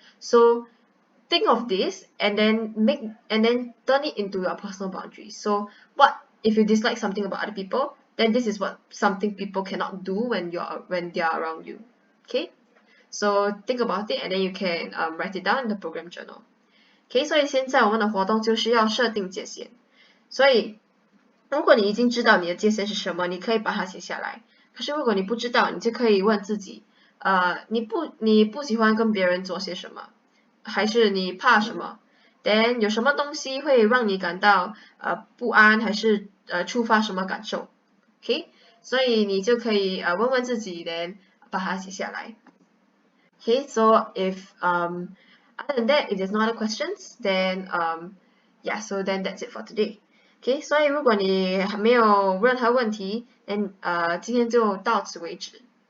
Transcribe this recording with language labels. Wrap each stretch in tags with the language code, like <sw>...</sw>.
<en>So think of this and then turn it into your personal boundaries. So what if you dislike something about other people? Then this is what something people cannot do when they are around you. Okay, so think about it and then you can write it down in the program journal.</en> <zh>Okay, 所以现在我们的活动就是要设定界限。所以如果你已经知道你的界限是什么，你可以把它写下来。可是如果你不知道，你就可以问自己，你不喜欢跟别人做些什么，还是你怕什么 ？Then 有什么东西会让你感到不安，还是触发什么感受 ？OK， 所以你就可以问问自己 ，then 把它写下来。</zh> <en>Okay, so if other than that, if there's no other questions, then yeah, so then that's it for today.</en> <zh>Okay, 所以如果你还没有任何问题，then 今天就到此为止。</zh>